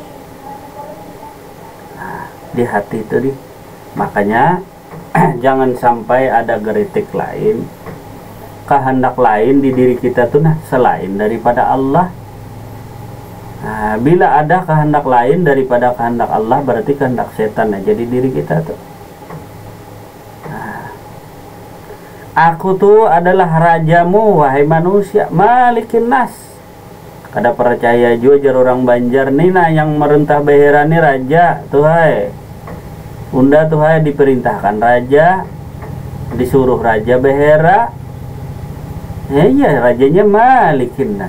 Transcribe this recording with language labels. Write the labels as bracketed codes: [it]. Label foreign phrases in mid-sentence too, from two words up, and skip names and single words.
[id] Di hati itu makanya jangan sampai ada geritik lain, kehendak lain di diri kita tuh selain daripada Allah. Bila ada kehendak lain daripada kehendak Allah, berarti kehendak setan aja di diri kita tuh. Aku tuh adalah rajamu wahai manusia, [ar] مَلِكِ النَّاسِ. [bjn] Kada percaya juga jar orang Banjar nina yang merentah behera ni raja tuh hai. Unda tuh hai diperintahkan raja, disuruh raja behera. Iya rajanya [ar] مَلِكِ النَّاسِ.